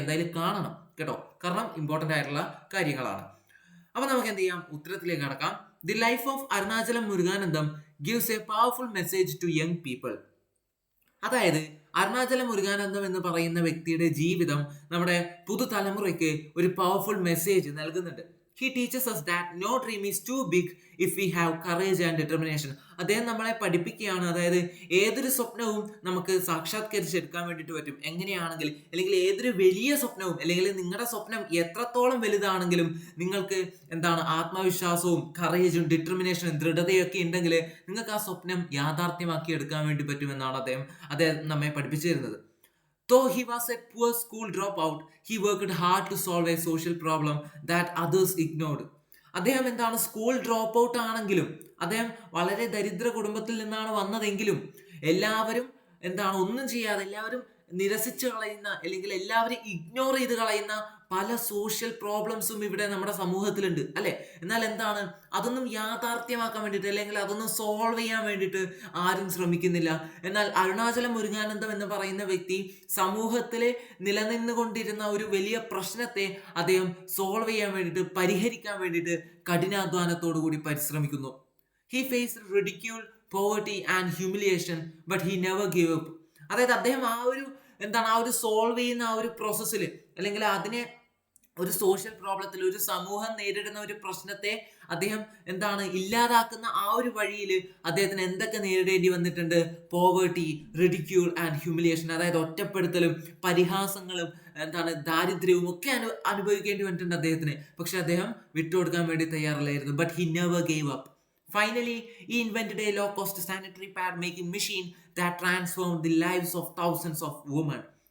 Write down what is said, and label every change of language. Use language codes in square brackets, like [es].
[ml] എന്തായാലും കാണണം കേട്ടോ, കാരണം ഇമ്പോർട്ടൻ്റ് ആയിട്ടുള്ള കാര്യങ്ങളാണ്. അപ്പൊ നമുക്ക് എന്ത് ചെയ്യാം, ഉത്തരത്തിലേക്ക് കടക്കാം. [en] The life of Arunachalam Muruganantham gives a powerful message to young people. [ml] അതായത് അരുണാചലം മുരുകാനന്ദം എന്ന് പറയുന്ന വ്യക്തിയുടെ ജീവിതം നമ്മുടെ പുതുതലമുറയ്ക്ക് ഒരു പവർഫുൾ മെസ്സേജ് നൽകുന്നുണ്ട്. [en] He teaches us that no dream is too big if we have courage and determination. [ml] അദ്ദേഹം നമ്മളെ പഠിപ്പിക്കുകയാണ്, അതായത് ഏതൊരു സ്വപ്നവും നമുക്ക് സാക്ഷാത്കരിച്ചെടുക്കാൻ വേണ്ടിയിട്ട് പറ്റും. എങ്ങനെയാണെങ്കിൽ, അല്ലെങ്കിൽ ഏതൊരു വലിയ സ്വപ്നവും, അല്ലെങ്കിൽ നിങ്ങളുടെ സ്വപ്നം എത്രത്തോളം വലുതാണെങ്കിലും നിങ്ങൾക്ക് എന്താണ് ആത്മവിശ്വാസവും കറേജും ഡിറ്റർമിനേഷനും ദൃഢതയൊക്കെ ഉണ്ടെങ്കിൽ നിങ്ങൾക്ക് ആ സ്വപ്നം യാഥാർത്ഥ്യമാക്കി എടുക്കാൻ വേണ്ടി പറ്റുമെന്നാണ് അദ്ദേഹം നമ്മെ പഠിപ്പിച്ചു തരുന്നത്. [en] Though he was a poor school dropout, he worked hard to solve a social problem that others ignored. [ml] അദ്ദേഹം എന്താണ് സ്കൂൾ ഡ്രോപ്പ് ഔട്ട് ആണെങ്കിലും, അദ്ദേഹം വളരെ ദരിദ്ര കുടുംബത്തിൽ നിന്നാണ് വന്നതെങ്കിലും എല്ലാവരും എന്താണ് ഒന്നും ചെയ്യാതെ എല്ലാവരും നിരസിച്ച് കളയുന്ന, അല്ലെങ്കിൽ എല്ലാവരും ഇഗ്നോർ ചെയ്ത് കളയുന്ന പല സോഷ്യൽ പ്രോബ്ലംസും ഇവിടെ നമ്മുടെ സമൂഹത്തിലുണ്ട് അല്ലെ. എന്നാൽ എന്താണ്, അതൊന്നും യാഥാർത്ഥ്യമാക്കാൻ വേണ്ടിയിട്ട്, അല്ലെങ്കിൽ അതൊന്നും സോൾവ് ചെയ്യാൻ വേണ്ടിയിട്ട് ആരും ശ്രമിക്കുന്നില്ല. എന്നാൽ അരുണാചലം മുരുകാനന്ദം എന്ന് പറയുന്ന വ്യക്തി സമൂഹത്തിലെ നിലനിന്നുകൊണ്ടിരുന്ന ഒരു വലിയ പ്രശ്നത്തെ അദ്ദേഹം സോൾവ് ചെയ്യാൻ വേണ്ടിയിട്ട്, പരിഹരിക്കാൻ വേണ്ടിയിട്ട് കഠിനാധ്വാനത്തോടു കൂടി പരിശ്രമിക്കുന്നു. [en] He faced ridicule, poverty and humiliation, but he never gave up. [ml] അതായത് അദ്ദേഹം ആ ഒരു സോൾവ് ചെയ്യുന്ന ആ ഒരു പ്രോസസ്സിൽ, അല്ലെങ്കിൽ അതിനെ ഒരു സോഷ്യൽ പ്രോബ്ലത്തിൽ, ഒരു സമൂഹം നേരിടുന്ന ഒരു പ്രശ്നത്തെ അദ്ദേഹം ഇല്ലാതാക്കുന്ന ആ ഒരു വഴിയിൽ അദ്ദേഹത്തിന് എന്തൊക്കെ നേരിടേണ്ടി വന്നിട്ടുണ്ട്? [en] Poverty, ridicule and humiliation. [ml] അതായത് ഒറ്റപ്പെടുത്തലും പരിഹാസങ്ങളും ദാരിദ്ര്യവും ഒക്കെ അനുഭവിക്കേണ്ടി വന്നിട്ടുണ്ട് അദ്ദേഹത്തിന്. പക്ഷെ അദ്ദേഹം വിട്ടുകൊടുക്കാൻ വേണ്ടി തയ്യാറല്ലായിരുന്നു. [en] But he never gave up. Finally, he invented a low-cost sanitary pad making machine that transformed the lives of thousands of women.